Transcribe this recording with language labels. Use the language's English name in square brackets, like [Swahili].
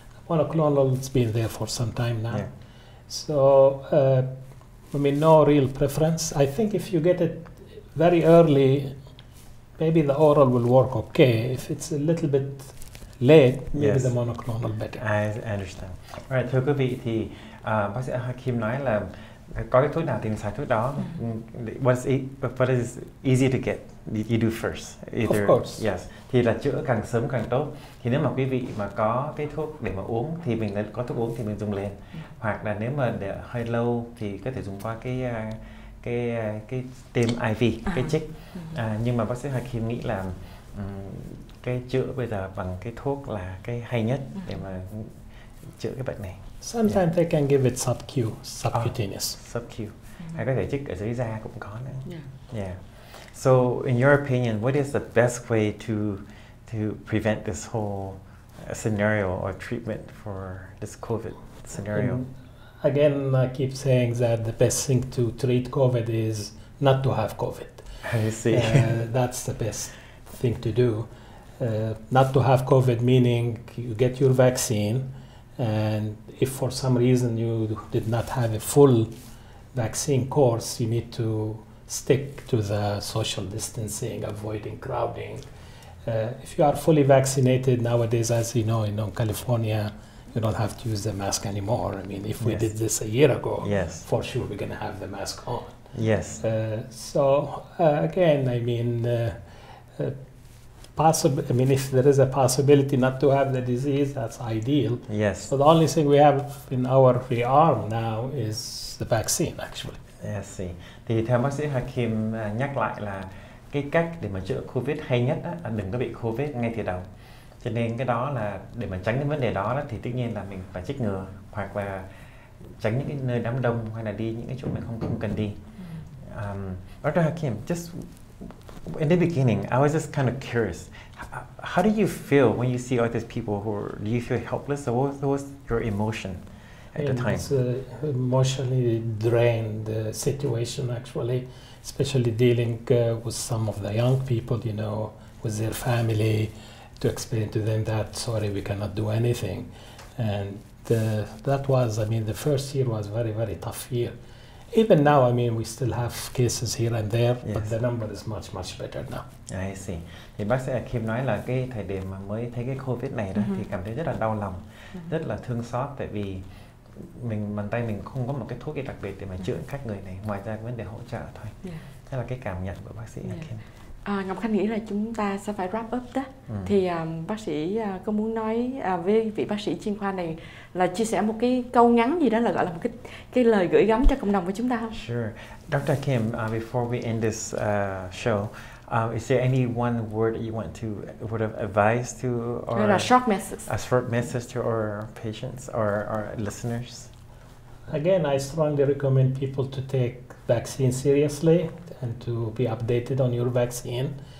[English] Monoclonal, it's been there for some time now. Yeah. So, I mean, no real preference. I think if you get it very early, maybe the oral will work okay. If it's a little bit late, maybe the monoclonal better. I understand. [Vietnamese] Right, thưa quý vị thì bác sĩ Hakim nói là có cái thuốc nào thì mình xài thuốc đó. [English] What is easy to get, you do first. Either, of course. Yes. [Vietnamese] Thì là chữa càng sớm càng tốt. Thì nếu mà quý vị mà có cái thuốc để mà uống thì mình có thuốc uống thì mình dùng liền. Hoặc là nếu mà để hơi lâu thì có thể dùng qua cái tiêm IV, cái chích. Nhưng mà bác sĩ Hakim nghĩ là cái chữa bây giờ bằng cái thuốc là cái hay nhất để mà chữa cái bệnh này. [English] Sometimes they can give it subcutaneous. Subcu. [Vietnamese] Hay có thể chích ở dưới da cũng có nữa. [English] Yeah. So, in your opinion, what is the best way to prevent this whole scenario or treatment for this COVID scenario? Again, I keep saying that the best thing to treat COVID is not to have COVID. I see. That's the best thing to do. Not to have COVID meaning you get your vaccine, and if for some reason you did not have a full vaccine course, you need to stick to the social distancing, avoiding crowding. If you are fully vaccinated nowadays, as you know, in California, you don't have to use the mask anymore. I mean, if we did this a year ago, for sure we're going to have the mask on. Yes. So again, I mean, I mean, if there is a possibility not to have the disease, that's ideal. Yes. So the only thing we have in our arm now is the vaccine, actually. Yes. [Vietnamese] Thì theo bác sĩ Hakim nhắc lại là cái cách để mà chữa Covid hay nhất là đừng có bị Covid ngay từ đầu. Cho nên cái đó là để mà tránh cái vấn đề đó thì tất nhiên là mình phải chích ngừa hoặc là tránh những cái nơi đám đông hay là đi những cái chỗ mình không cần đi. [English] Dr. Hakim, just in the beginning, I was just kind of curious. How do you feel when you see all these people do you feel helpless, or what was your emotion at the time? It's emotionally drained situation, actually, especially dealing with some of the young people, you know, with their family, to explain to them that, sorry, we cannot do anything. And that was, I mean, the first year was very, very tough year. Even now, I mean, we still have cases here and there, but the number is much, much better now. I see. [Vietnamese] Thì bác sĩ Kim nói là cái thời điểm mà mới thấy cái Covid này đó thì cảm thấy rất là đau lòng, rất là thương xót, tại vì bàn tay mình không có một cái thuốc gì đặc biệt để mà chữa các người này, ngoài ra vấn đề hỗ trợ thôi. Đó là cái cảm nhận của bác sĩ Kim. Ngọc Khanh nghĩ là chúng ta sẽ phải wrap up đó. Thì bác sĩ có muốn nói với vị bác sĩ chuyên khoa này là chia sẻ một cái câu ngắn gì đó, là gọi là một cái lời gửi gắm cho cộng đồng của chúng ta không? [English] Sure. Dr. Kim, before we end this show, is there any one word that you want to word of advice to a short message? A short message to our patients or our listeners? Again, I strongly recommend people to take vaccine seriously and to be updated on your vaccine.